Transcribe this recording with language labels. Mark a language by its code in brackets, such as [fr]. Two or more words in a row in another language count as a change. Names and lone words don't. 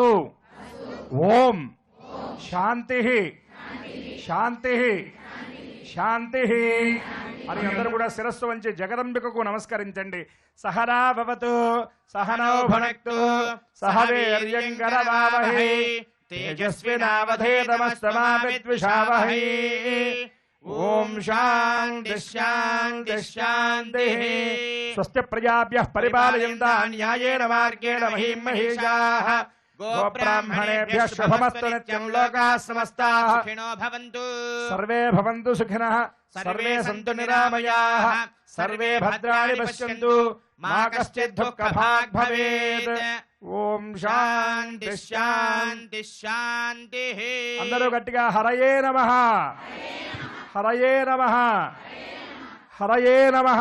[sa] ఓం శాంతి శాంతి శాంతి [te] అని అందరూ కూడా శిరస్సు వంచి జగదంబికకు నమస్కరించండి. [sa] సహనా భవతు సహనౌ భునక్తు సహ వీర్యం కరవావహై తేజస్వినావధేతమస్తమా విద్విషావహై. ఓం శాంతి శాంతి శాంతి. స్వస్తి ప్రజాభ్యః పరిపాలయంతాం న్యాయేన మార్గేణ మహీం మహీషాః. గోబ్రాహ్మణేభ్యః శుభమస్తు నిత్యం. లోకాః సమస్తాః సుఖినో భవంతు. సర్వే భవంతు సుఖినః సర్వే సంతు నిరామయాః. సర్వే భద్రాణి పశ్యంతు మా కశ్చిద్ దుఃఖభాగ్ భవేత్. ఓం శాంతి శాంతి శాంతి. [te] అందరూ గట్టిగా [sa] హరయే నమః హరయే నమః హరయే నమః.